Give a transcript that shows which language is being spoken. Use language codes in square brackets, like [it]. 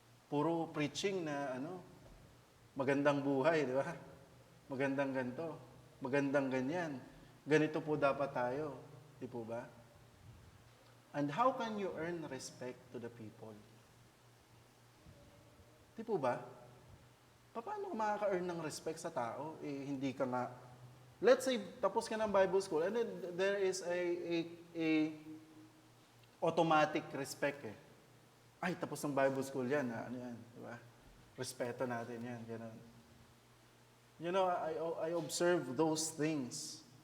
[tl] Puro preaching na magandang buhay, di ba? Magandang ganito, magandang ganyan. Ganito po dapat tayo. Di po ba? [en] And how can you earn respect to the people? [tl] Di po ba? Paano ka makaka-earn ng respect sa tao? Hindi ka nga... Let's say, tapos ka ng Bible school, [en] and then there is a automatic respect [tl] tapos ng Bible school yan, yan, di ba? Respeto natin yan, gano'n. [en] You know, I observe those things.